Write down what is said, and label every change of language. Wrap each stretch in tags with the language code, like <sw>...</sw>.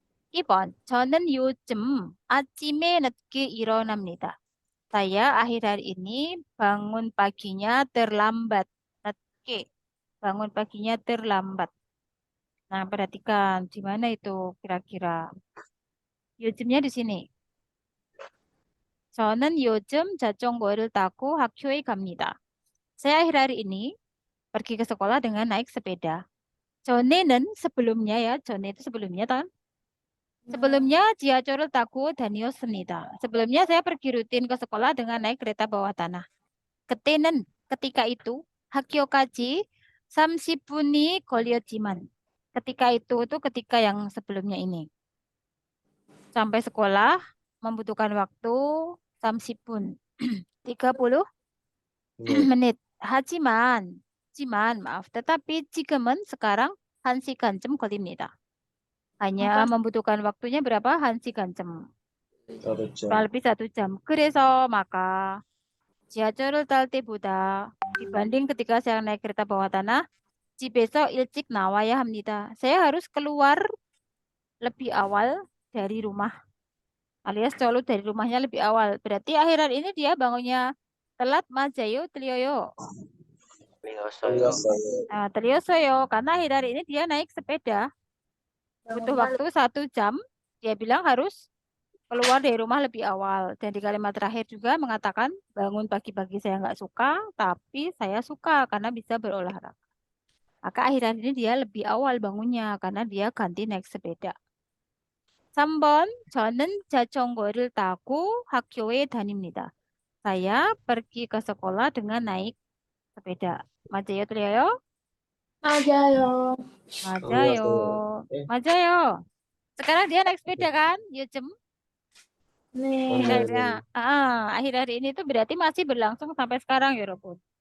<ko>2번, 저는 요즘 아침에 늦게 일어납니다.</ko> <id>Saya akhir-akhir ini bangun paginya terlambat.</id> <ko>늦게.</ko> <id>Bangun paginya terlambat. Nah, perhatikan di mana itu kira-kira.</id> <ko>요즘</ko> <id>nya di sini.</id> <ko>저는 요즘 자전거를 타고 학교에 갑니다.</ko> <id>Saya akhir-akhir ini pergi ke sekolah dengan naik sepeda.</id> <ko>전에는</ko> <id>sebelumnya ya,</id> <ko>전에</ko> <id>itu sebelumnya kan? Sebelumnya</id> <ko>지하철을 타고 다녔습니다.</ko> <id>Sebelumnya saya pergi rutin ke sekolah dengan naik kereta bawah tanah.</id> <ko>그때는</ko> <id>ketika itu</id> <ko>학교까지 30분이 걸렸지만</ko> <id>ketika itu ketika yang sebelumnya ini. Sampai sekolah membutuhkan waktu</id> <ko>30분. 30 네.</ko> <id>menit.</id> <ko>하지만</ko> <id>maaf, tetapi</id> <ko>지금은</ko> <id>sekarang</id> <ko>1시간쯤 걸립니다.</ko> <id>Hanya membutuhkan waktunya berapa?</id> <ko>1시간쯤. 그렇죠.</ko> <id>kurang lebih 1 jam.</id> <ko>그래서</ko> <id>maka</id> <ko>지하철을 탈 때보다</ko> <id>dibanding ketika saya naik kereta bawah tanah,</id> <ko>집에서 일찍 나와야 합니다.</ko> <id>Saya harus keluar lebih awal dari rumah. Alias selalu dari rumahnya lebih awal. Berarti akhiran ini dia bangunnya telat</id> <ko>맞아요, 틀려요. 틀렸어요. 틀렸어요. Nah, 틀렸어요.</ko> <id>Karena akhir-akhir ini dia naik sepeda. Butuh waktu 1 jam. Dia bilang harus keluar dari rumah lebih awal. Dan di kalimat terakhir juga mengatakan bangun pagi-pagi saya nggak suka, tapi saya suka karena bisa berolahraga. Maka akhir-akhir ini dia lebih awal bangunnya karena dia ganti naik sepeda.</id> <ko>3번, 저는 자전거를 타고 학교에 다닙니다.</ko> <id>Saya pergi ke sekolah dengan naik sepeda.</id> <ko>맞아요, 틀려요? 맞아요. 맞아요. 네. 맞아요.</ko> <id>Sekarang dia naik sepeda kan?</id> <ko>요즘. 네.</ko> <id>Akhir-akhir ini tuh berarti masih berlangsung sampai sekarang ya, Robun.</id>